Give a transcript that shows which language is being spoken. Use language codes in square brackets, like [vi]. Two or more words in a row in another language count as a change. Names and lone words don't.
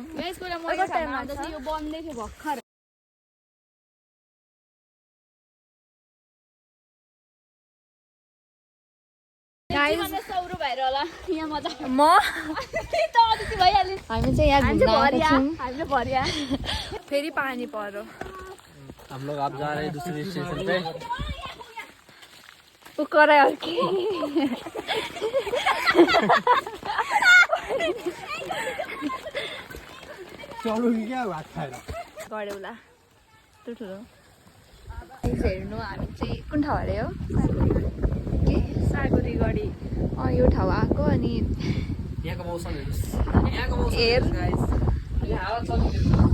[ne] यो बन्दै थियो भर्खर सौरो भएर होला यहाँ मजा म भइहाल्यो हामी चाहिँ यहाँ घुम्न आएको छौँ हामीले भरिया फेरि पानी पर्यो [hi] हम लोग आप जा रहे हैं दूसरे स्टेशन पे [ne] ऊ करायो कि चलो क्या भात खाएर गड्यौला त्यो ठुलो हेर्नु हामी चाहिँ कुन ठाउँ अरे हो के सागुरी गढी यो ठाउँ आएको अनि यहाँको मौसम हेर्नुहोस् यहाँको मौसम हेर गाइस यहाँ हावा चलिरहेको